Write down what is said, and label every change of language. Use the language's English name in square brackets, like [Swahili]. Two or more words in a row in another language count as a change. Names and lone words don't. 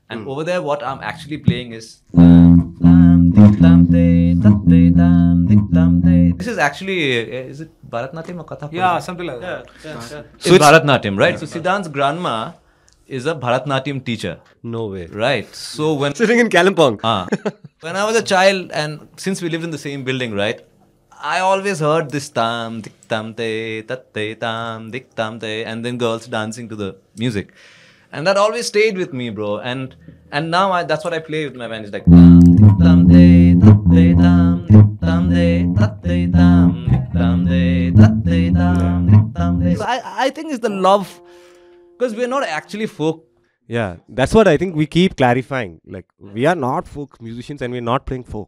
[English] And over there, what I'm actually playing is this is actually is it Bharatnatyam or Kathak? Yeah, something like that. So it's Bharatnatyam, right? So Siddhan's grandma is a Bharatnatyam teacher, No way. right? So when Sitting in Kalimpong. when I was a child, and since we lived in the same building, right, I always heard this tam dik tam te tat te tam dik tam te, and then girls dancing to the music, and that always stayed with me, bro. And now that's what I play with my band. It's like tam dik tam te tat te tam dik tam te tat te tam dik tam te tat te tam dik tam te. So I think it's the love, because we're not actually folk. Yeah, that's what I think we keep clarifying. Like, we are not folk musicians and we're not playing folk.